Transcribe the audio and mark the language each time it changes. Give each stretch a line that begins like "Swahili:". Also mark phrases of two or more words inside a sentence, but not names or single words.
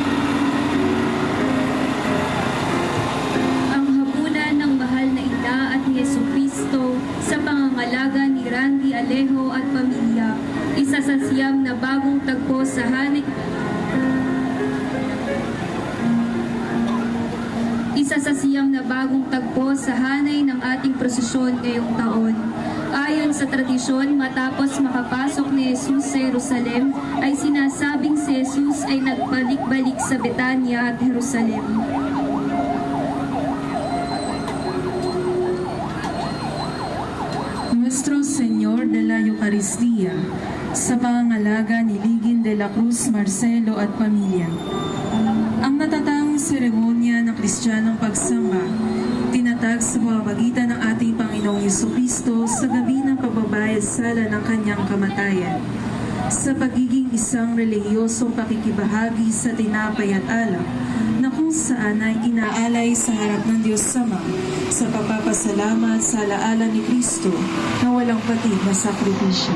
Filipino: Ang hapunan ng mahal na ina at ni Jesucristo sa pangangalaga ni Randy Alejo at pamilya, isa sa siyam na bagong tagpo sa hanay ng ating prosesyon ngayong taon. Ayon sa tradisyon, matapos makapasok ni Jesus sa Jerusalem, ay sinasabing si Jesus ay nagbalik-balik sa Betania at Jerusalem. Nuestro Señor de la Eucaristía, sa pangangalaga ni Ligin de la Cruz Marcelo at pamilya. Ang natatanging seremonya ng Kristiyanong pagsamba, tinatag sa pamamagitan ng ating Panginoong Jesucristo sa gabi ng pagbabayad sala ng kanyang kamatayan, sa pagiging isang relihiyosong pakikibahagi sa tinapay at alak, na kung saan ay inaalay sa harap ng Diyos Ama sa pagpapasalamat sa alaala ni Kristo na walang patid na sakripisyo.